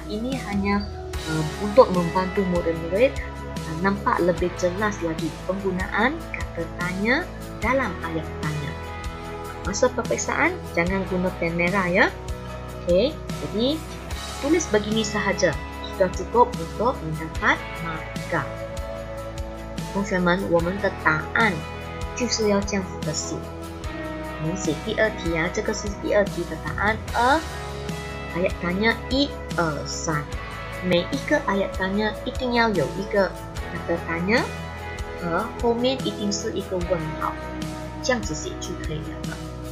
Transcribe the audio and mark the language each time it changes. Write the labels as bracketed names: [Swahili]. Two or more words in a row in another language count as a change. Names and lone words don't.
[Malay] Ini hanya untuk membantu murid-murid nampak lebih jelas lagi penggunaan kata tanya dalam ayat tanya. Masa peperiksaan jangan guna pen merah ya. Okey, jadi tulis begini sahaja sudah cukup untuk mendapat markah. [Chinese] 同学们，我们的答案就是要这样子的写。我们写第2题啊，这个是第2题的答案。 [Malay] ayat tanya [Chinese] 1, 2, 3。每一个 [Malay] ayat tanya [Chinese] 一定要有一个 [Malay] kata tanya， [Chinese] 后面一定是一个问号，这样子写就可以了。